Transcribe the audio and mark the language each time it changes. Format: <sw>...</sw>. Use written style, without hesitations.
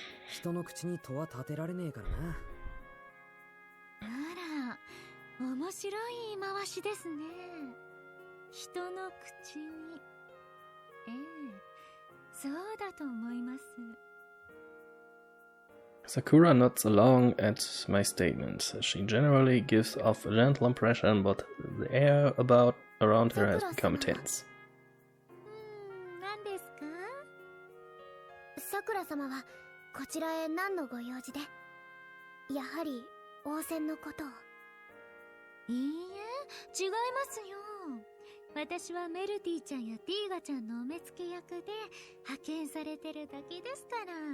<ja>人の口に戸は立てられねえからな。あら、面白い言い回しですね。人の口に。ええ、そうだと思います。</ja> <en>Sakura nods along at my statement. She generally gives off a gentle impression, but the air around her has become tense.</en> <ja>何ですか？桜様はこちらへ何のご用事で？やはり王戦のことを。いいえ、違いますよ。私はメルティちゃんやティーガちゃんのお目付け役で派遣されてるだけですから。</ja>